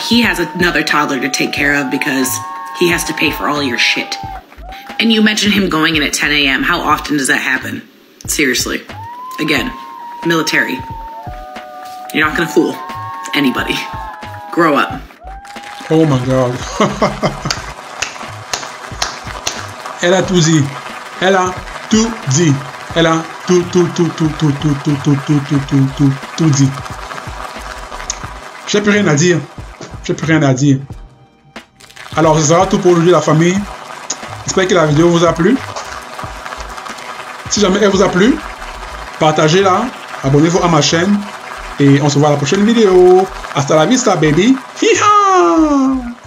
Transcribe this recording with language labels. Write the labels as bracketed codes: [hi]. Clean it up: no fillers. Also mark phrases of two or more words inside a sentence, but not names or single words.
[en] He has another toddler to take care of because he has to pay for all your shit. And you mentioned him going in at 10 a.m. How often does that happen? Seriously. Again, military. You're not gonna fool anybody. Grow up. Oh my God. [fr] Elle a tout dit. Elle a tout dit. Elle a tout dit. J'ai plus rien à dire. J'ai plus rien à dire. Alors, ce sera tout pour aujourd'hui, la famille. J'espère que la vidéo vous a plu. Si jamais elle vous a plu, partagez-la, abonnez-vous à ma chaîne et on se voit à la prochaine vidéo. [es] Hasta la vista, baby. Hi-ha!